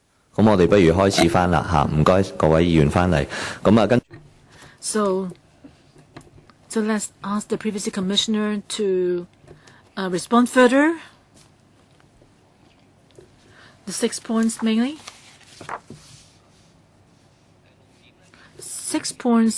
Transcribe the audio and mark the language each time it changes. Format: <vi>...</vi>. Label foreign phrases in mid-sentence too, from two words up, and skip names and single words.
<yue>咁我哋不如開始翻啦嚇，唔該各位議員翻嚟。咁啊跟。</yue> <en>So let's ask the privacy commissioner to respond further. The 6 points mainly. 6 points.</en>